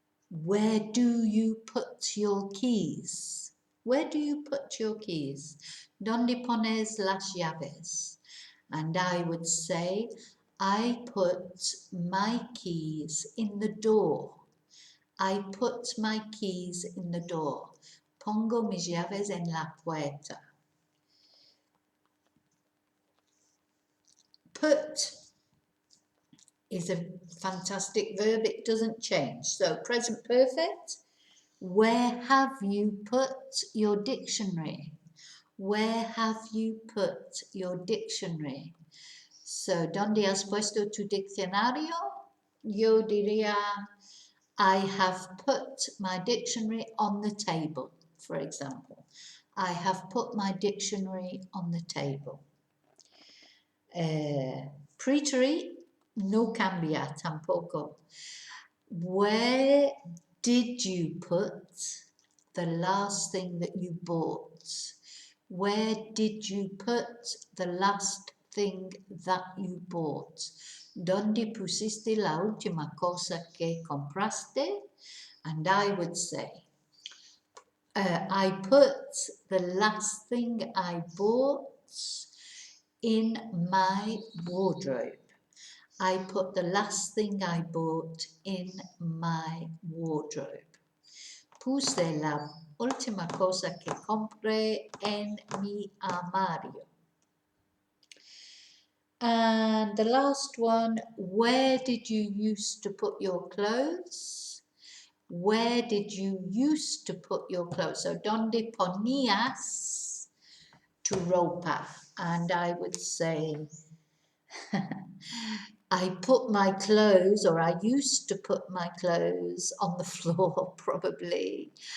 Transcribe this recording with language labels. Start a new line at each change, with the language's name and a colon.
English: Where do you put your keys? Where do you put your keys?
Spanish: ¿Dónde pones las llaves?
English: And I would say, I put my keys in the door. I put my keys in the door.
Spanish: Pongo mis llaves en la puerta.
English: Put is a fantastic verb. It doesn't change. So present perfect. Where have you put your dictionary? Where have you put your dictionary?
Spanish: So, ¿dónde has puesto tu diccionario? Yo diría,
English: I have put my dictionary on the table, for example. I have put my dictionary on the table.
Spanish: Preteriro no cambia tampoco.
English: Where did you put the last thing that you bought? Where did you put the last thing that you bought?
Spanish: ¿Dónde pusiste la última cosa que compraste?
English: And I would say, I put the last thing I bought in my wardrobe. I put the last thing I bought in my wardrobe.
Spanish: Puse la última cosa que compré en mi armario.
English: And the last one, where did you used to put your clothes? Where did you used to put your clothes? So,
Spanish: ¿dónde ponías tu ropa?
English: And I would say, I put my clothes, or I used to put my clothes on the floor, probably.